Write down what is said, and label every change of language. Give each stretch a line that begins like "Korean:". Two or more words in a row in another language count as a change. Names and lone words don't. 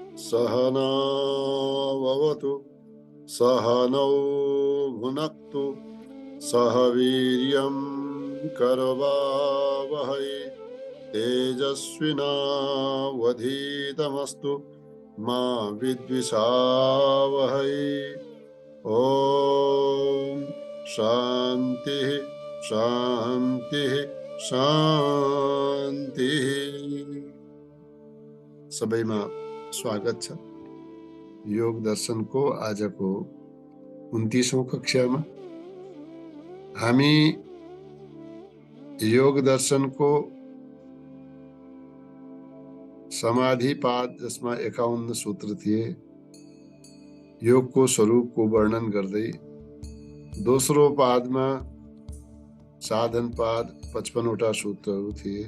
Sanskrit: सहनाववतु सहनौ भुनक्तु सह वीर्यं करवावहै तेजस्विनावधीतमस्तु मा विद्विषावहै। ओम शांति शांति शांति।
Nepali: सबैमा स्वागत छ। योग दर्शन को आज को 29औं कक्षामा हामी योग दर्शन को समाधि पाद जसमा 51 सूत्र थिए योग को स्वरूप को वर्णन गर्दै दोस्रो पादमा साधन पाद 55 वटा सूत्रहरू थिए।